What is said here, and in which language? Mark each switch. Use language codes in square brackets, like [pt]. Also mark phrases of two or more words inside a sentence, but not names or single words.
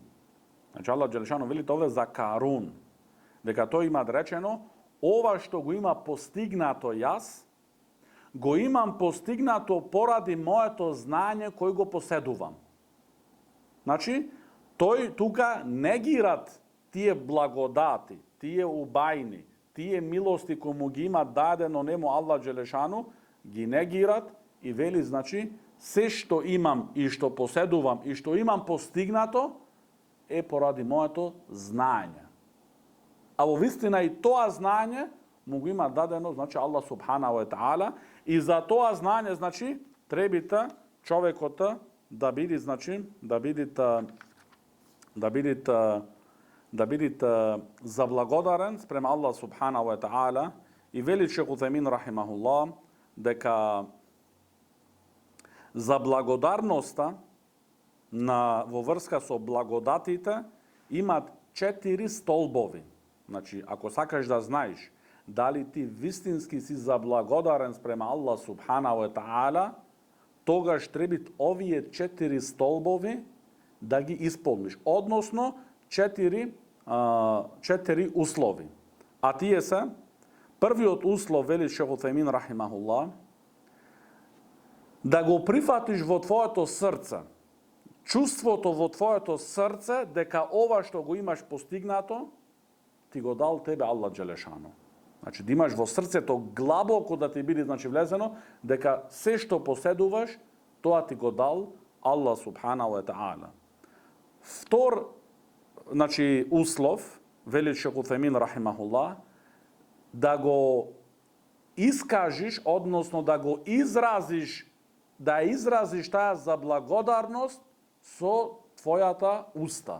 [mk] Значи, [ar] الله جل شأنه [mk] вели тоа за Карун, дека тој има речено, ова што го има постигнато јас, го имам постигнато поради моето знање кој го поседувам. Значи, тој тука негират тие благодати, тие убајни, тие милости кои му ги има дадено нему [ar] الله جل شأنه, [mk] ги негират и вели, значи, се што имам и што поседувам и што имам постигнато е поради моето знање. А во вистина и тоа знање му го има дадено, значи, [ar] الله سبحانه وتعالى, [mk] и за тоа знање, значи, требите човекот да биде, значи, да биде заблагодарен спрема [ar] الله سبحانه وتعالى. [mk] И вели Шейх Утемин рахимахуллах дека за благодарноста во врска со благодатите имат 4 столбови. Значи, ако сакаш да знаеш дали ти вистински си заблагодарен спрема [ar] الله سبحانه وتعالى, [mk] тогаш треба овие 4 столбови да ги исполниш. Односно, 4 услови. А тие се, првиот услов, вели Шейх Утемин рахимахуллах, да го прифатиш во твоето срце, чувството во твоето срце дека ова што го имаш постигнато, ти го дал тебе [ar] الله جل شأنه. [mk] Значи, да имаш во срцето глабоко да ти биде, значи, влезено, дека се што поседуваш, тоа ти го дал [ar] الله سبحانه وتعالى. [mk] Втор, значи, услов, вели Шейх Утемин рахимахуллах, да го искажиш, односно да го изразиш, да изразиш таа заблагодарност со твојата уста.